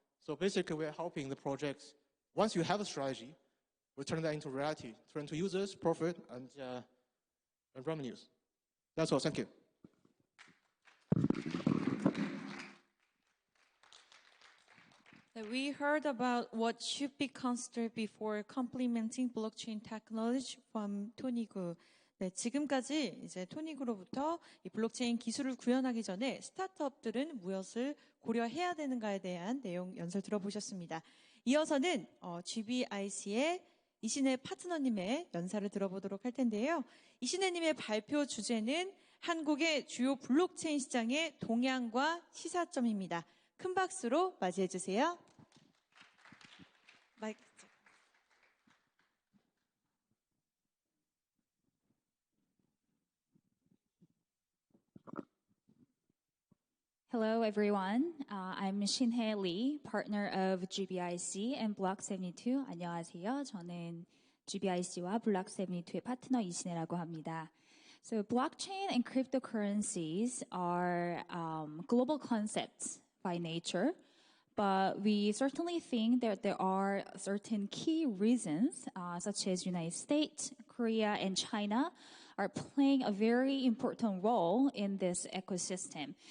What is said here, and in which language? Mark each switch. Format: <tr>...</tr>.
<en>So basically, we're helping the projects. Once you have a strategy, we turn that into reality, turn to users, profit, and revenues. That's all. Thank you. We heard about what should be considered before complementing blockchain technology from 토니구.</en> <ko>네, 지금까지 이제 토니구로부터 이 블록체인 기술을 구현하기 전에 스타트업들은 무엇을 고려해야 되는가에 대한 내용 연설 들어보셨습니다. 이어서는 GBIC의 이신혜 파트너님의 연설을 들어보도록 할 텐데요. 이신혜님의 발표 주제는 한국의 주요 블록체인 시장의 동향과 시사점입니다. 큰 박수로 맞이해 주세요. 마이크.</ko> <en>Hello, everyone. I'm Shinhye Lee, partner of GBIC and Block72.</en> <ko>안녕하세요. 저는 GBIC와 Block72의 파트너 이신혜라고 합니다.</ko> <en>So blockchain and cryptocurrencies are global concepts by nature, but we certainly think that there are certain key reasons, such as United States, Korea, and China, are playing a very important role in this ecosystem.</en>